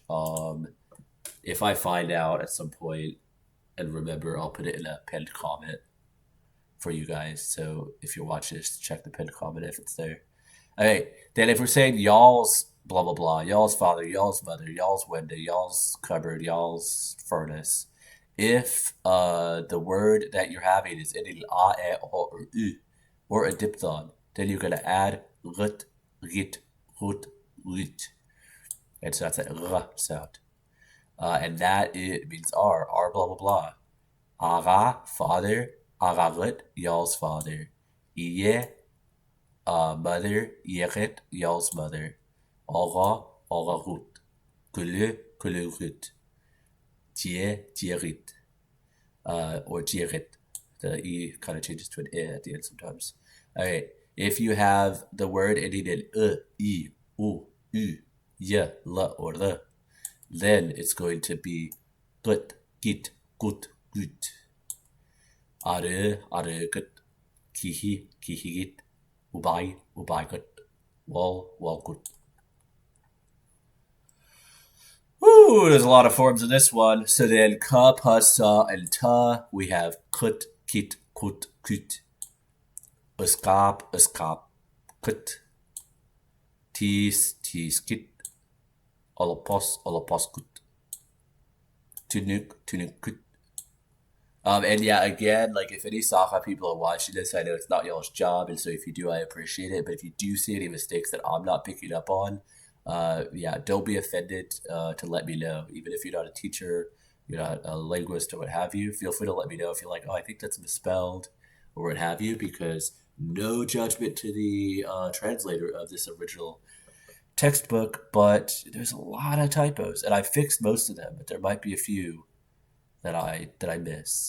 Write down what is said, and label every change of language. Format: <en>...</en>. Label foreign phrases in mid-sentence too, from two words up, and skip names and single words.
<en>If I find out at some point and remember, I'll put it in a pinned comment for you guys. So if you're watching this, check the pinned comment if it's there. Okay, then if we're saying y'all's blah, blah, blah, y'all's father, y'all's mother, y'all's window, y'all's cupboard, y'all's furnace, if the word that you're having is ending a, e, o, or u, or a diphthong, then you're going to add</en> <sah>rit, rit, rut, rit.</sah> <en>And so that's that r sound. And that it means R blah blah blah. Aga, father, agarit, y'all's father. Iye, mother, yeret, y'all's mother. Aga,</en> <sah>agarut. Kulu, kulurit. Tie, tierit. Or tierit.</sah> <en>The E kind of changes to an I at the end sometimes. Alright, if you have the word ending in I, u, y, la, or the, then it's going to be</en> <sah>gut, git, gut, gut. Are, gut, kihi, kihi, git, ubai, gut, wall, gut.</sah> <en>Woo, there's a lot of forms in this one. So then ka, pa, sa, and ta, we have</en> <sah>kut, kit, kut, kut.</sah> <en>Escape, kut.</en> <sah>Tease, kit. Olopos, kut. Tunuk, kut.</sah> <en>And yeah, again, like if any Sakha people are watching this, I know it's not y'all's job, and so if you do, I appreciate it. But if you do see any mistakes that I'm not picking up on, yeah, don't be offended to let me know. Even if you're not a teacher, you're not a linguist or what have you, feel free to let me know if you're like, oh, I think that's misspelled or what have you, because no judgment to the translator of this original textbook, but there's a lot of typos, and I fixed most of them, but there might be a few that I miss.</en>